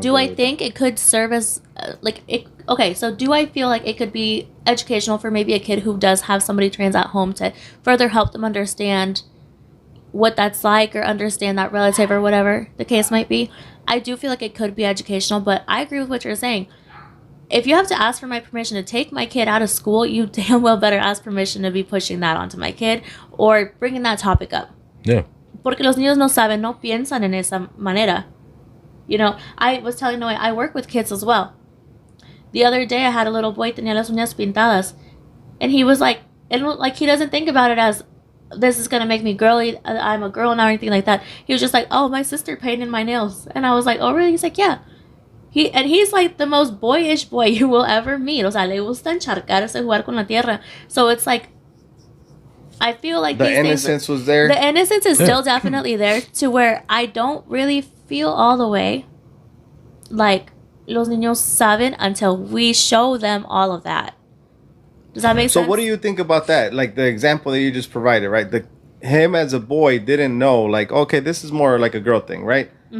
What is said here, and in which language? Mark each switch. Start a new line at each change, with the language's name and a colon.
English: do I think it could serve as okay, so do I feel like it could be educational for maybe a kid who does have somebody trans at home to further help them understand what that's like or understand that relative or whatever the case might be? I do feel like it could be educational, but I agree with what you're saying. If you have to ask for my permission to take my kid out of school, you damn well better ask permission to be pushing that onto my kid or bringing that topic up. Yeah.
Spanish: Porque los niños no saben, no piensan en esa manera.
English: You know, I was telling Noe, I work with kids as well. The other day I had a little boy,
Spanish: tenía las uñas pintadas.
English: And he was like, he doesn't think about it as, this is going to make me girly, I'm a girl now or anything like that. He was just like, oh, my sister painted my nails. And I was like, oh, really? He's like, yeah. He's like the most boyish boy you will ever meet.
Spanish: O sea, le gusta encharcarse, jugar con la tierra.
English: So it's like, I feel like the innocence was there. The innocence is still definitely there to where I don't really feel all the way like
Spanish: los niños saben
English: until we show them all of that. Does that make sense? So what do you think about that? Like the example that you just provided, right? Him as a boy didn't know, like, okay, this is more like a girl thing, right?